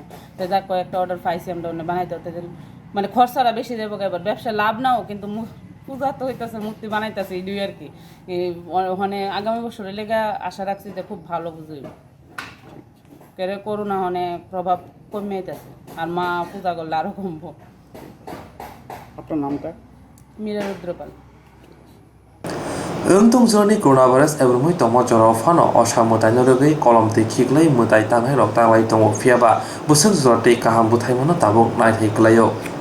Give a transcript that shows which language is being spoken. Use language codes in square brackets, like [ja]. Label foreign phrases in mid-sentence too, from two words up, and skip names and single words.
[bn] তো যাক কয়েকটা অর্ডার পাইছি আমরা, বানাইতে হতে মানে খরচাটা বেশি দেবো, এবার ব্যবসা লাভ নাও, কিন্তু পূজা তো হইতেছে, মূর্তি বানাইতেছে, এই আর কি। মানে আগামী বছরের লেগে আশা রাখছি যে খুব ভালো পুজো হইব। কেরে করোনা হনে প্রভাব কমে আইতেছে, আর মা পূজা করলে আরও কমবো। আপনার নামটা? মীরা রুদ্রপাল। [trp] Untung joni coronavirus ebrumui tomo joro fano osamutai norogei kolomtei khiklai mutai tangai rok tanglai tongo phiaba busuk jortei kaham buthai mono tabuk naithai klaio.